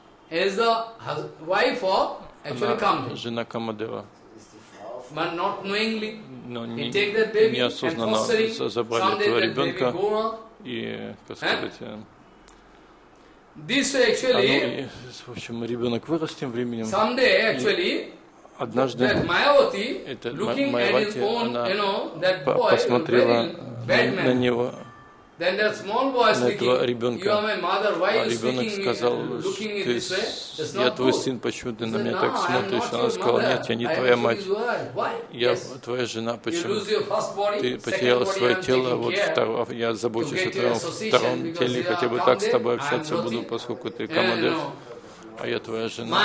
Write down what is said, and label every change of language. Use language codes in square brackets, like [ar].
[en] Is the wife of actually Kamdev. [ru] Жена Камадева. [en] But not knowingly, no, he take that baby and fostering [ru] забрали этого ребенка и, как сказать, [en] this actually, [ru] в общем, ребенок вырос тем временем. [en] Someday actually, [ru] однажды, [en] that Mayavati, looking at his own, you know, that boy, [ru] посмотрела на него. [en] Then that small boy speaking, [ru] ребенка, [en] you are my mother, why are you speaking, [ru] сказал, [en] looking in this way? [ru] Я твой сын, почему ты на меня так смотришь? Она сказала, нет, я не твоя мать, я твоя жена, почему? Ты потеряла свое тело, вот второе, я забочусь о твоем втором теле, хотя бы так с тобой общаться буду, поскольку ты Камадев, а я твоя жена.